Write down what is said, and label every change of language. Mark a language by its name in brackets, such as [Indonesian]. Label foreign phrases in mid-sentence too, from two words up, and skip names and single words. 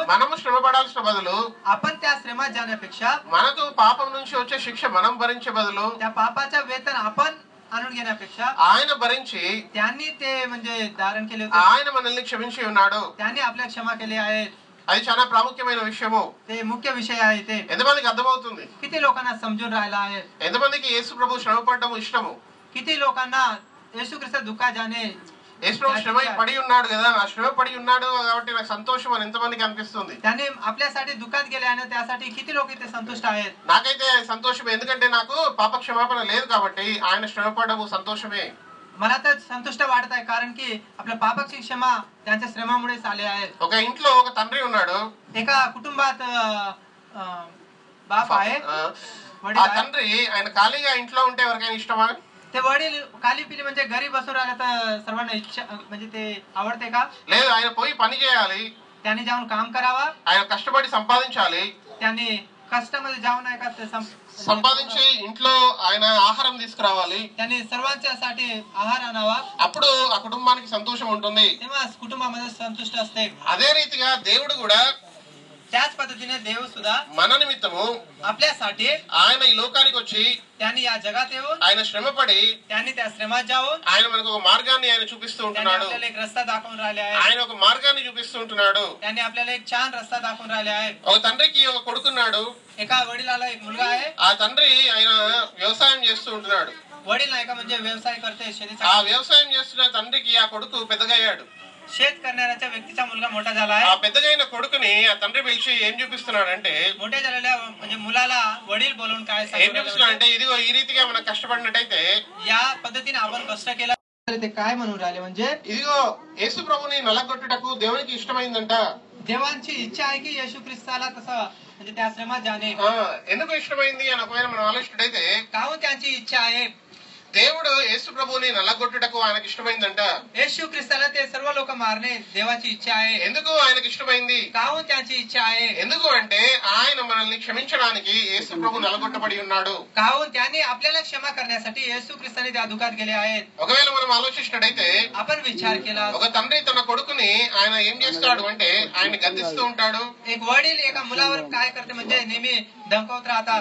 [Telugu] మనము శ్రమ పడాల్సిన బదులు [Marathi] आपण त्या श्रमात जाण्यापेक्षा [Telugu] మనకు పాపం నుంచి వచ్చే శిక్ష మనం భరించే బదులు [Marathi] त्या पापाचं वेतन आपण आणून घेण्यापेक्षा [Telugu] ఆయన భరించి [Marathi] त्यांनी ते म्हणजे धारण केले होते. [Telugu] ఆయన మనల్ని క్షమించి ఉన్నాడు. [Marathi] त्यांनी आपल्याला क्षमा केली आहे. [Telugu] అది చాలా ప్రాముఖ్యమైన విషయము. [Marathi] ते मुख्य विषय आहे. ते [Telugu] ఎంతమందికి అర్థమవుతుంది? [Marathi] किती लोकांना समजून राहिला आहे? [Telugu] ఎంతమందికి యేసు ప్రభు శ్రమ పడడం ఇష్టము? [Marathi] किती लोकांना येशू ख्रिस्त दुःखात जाणे [Telugu] యేసు ప్రభు శ్రమ పడి ఉన్నాడు కదా, ఆ శ్రమ పడి ఉన్నాడు కాబట్టి నాకు సంతోషం అని ఎంతమందికి అనిపిస్తుంది? [Marathi] त्याने आपल्यासाठी दुःखात गेले आणि त्यासाठी किती लोक इथे संतुष्ट आहेत? [Telugu] నాకైతే సంతోషమే. ఎందుకంటే నాకు పాప క్షమాపణ లేదు కాబట్టి ఆయన శ్రమ పడము సంతోషమే. [Marathi] मला तर संतुष्ट वाटत आहे कारण की आपल्या पापाची क्षमा त्यांच्या श्रमामुळेच आले आहेत. [Telugu] ఒక ఇంట్లో ఒక తండ్రి ఉన్నాడు. [Marathi] एका कुटुंबात बाप आहे, [Telugu] ఆ తండ్రి ఆయన ఖాళీగా ఇంట్లో ఉంటే ఎవరికైనా ఇష్టమా? [Marathi] ते वडील [Hindi] खाली पिली [Marathi] म्हणजे घरी बसून राहिलं तर सर्वांना इच्छा म्हणजे ते आवडते का? [Telugu] లేదు, ఆయన పోయి పని చేయాలి, [Marathi] त्यांनी जाऊन काम करावा, [Telugu] ఆయన కష్టపడి సంపాదించాలి, [Marathi] त्यांनी कष्टामध्ये जाऊन आहे का [Telugu] సంపాదించి ఇంట్లో ఆయన ఆహారం తీసుకురావాలి, [Marathi] त्यांनी सर्वांच्यासाठी आहार आणावा, [Telugu] అప్పుడు ఆ కుటుంబానికి సంతోషం ఉంటుంది. [Marathi] तेव्हा कुटुंबामध्ये संतुष्ट असते. [Telugu] అదే రీతిగా దేవుడు కూడా [Marathi] त्याच पद्धतीने देव सुद्धा [Telugu] మన నిమిత్తము [Marathi] आपल्यासाठी [Telugu] ఆయన ఈ లోకానికి వచ్చి [Marathi] त्यांनी या जगात येऊन [Telugu] ఆయన శ్రమపడి [Marathi] त्यांनी त्या श्रमात जाऊन [Telugu] ఆయన మనకు ఒక మార్గాన్ని ఆయన చూపిస్తూ [Marathi] त्यांनी [Telugu] ఉంటున్నాడు. [Marathi] आपल्याला एक रस्ता दाखवून राहिले आहे. [Telugu] ఆయన ఒక మార్గాన్ని చూపిస్తూ ఉంటున్నాడు. [Marathi] त्यांनी आपल्याला एक छान रस्ता दाखवून राहिले आहे. [Telugu] ఒక తండ్రికి ఒక కొడుకున్నాడు. [Marathi] एका वडिलाला एक मुलगा आहे. [Telugu] ఆ తండ్రి ఆయన వ్యవసాయం చేస్తూ ఉంటున్నాడు. [Marathi] वडील नाही का म्हणजे व्यवसाय करते [Telugu] ఆ [Marathi] शेतीचा. [Telugu] వ్యవసాయం చేస్తున్న తండ్రికి ఆ కొడుకు పెద్దగా అయ్యాడు. [Marathi] शेत करणाऱ्या व्यक्तीचा मुलगा मोठा झाला आहे. [Telugu] ఆ పెద్దగా అయిన కొడుకుని ఆ తండ్రి పిలిచి ఏం చూపిస్తున్నాడంటే, [Marathi] मोठ्या झालेल्या म्हणजे मुलाला वडील बोलून काय [Telugu] ఏం చూపిస్తున్నాడంటే, ఇదిగో ఈ రీతిగా మనం కష్టపడినట్టయితే [Marathi] या पद्धतीने आपण कष्ट केला ते काय म्हणून राहिले म्हणजे [Telugu] ఇదిగో యేసు ప్రభుని నలగొట్టుటకు దేవునికి ఇష్టమైందంట. [Marathi] देवांची इच्छा आहे की येशू ख्रिस्ताला तसं म्हणजे त्या श्रमात जाणे. [Telugu] ఎందుకు ఇష్టమైంది అని ఒకవేళ మనం ఆలోచించినట్టయితే, [Marathi] काहून त्यांची इच्छा आहे? [Telugu] దేవుడు యేసు ప్రభుని నలగొట్టుటకు ఆయనకి ఇష్టమైందంట. [Marathi] येशू ख्रिस्ताला ते सर्व लोक मारणे देवाची इच्छा आहे. [Telugu] ఎందుకు ఆయనకి ఇష్టమైంది? [Marathi] काहून त्यांची इच्छा आहे? [Telugu] ఎందుకు అంటే ఆయన మనల్ని క్షమించడానికి యేసు ప్రభు నలగొట్టబడి ఉన్నాడు. [Marathi] काहून त्यांनी आपल्याला क्षमा करण्यासाठी येशू ख्रिस्ताने त्या दुःखात गेले आहेत. [Telugu] ఒకవేళ మనం ఆలోచించినట్టయితే, [Marathi] आपण विचार केला [Telugu] ఒక తండ్రి తన కొడుకుని ఆయన ఏం చేస్తాడు అంటే ఆయన్ని గద్దిస్తూ ఉంటాడు. [Marathi] एक वडील एका मुलावर काय करते म्हणजे नेहमी धमकावत राहतात.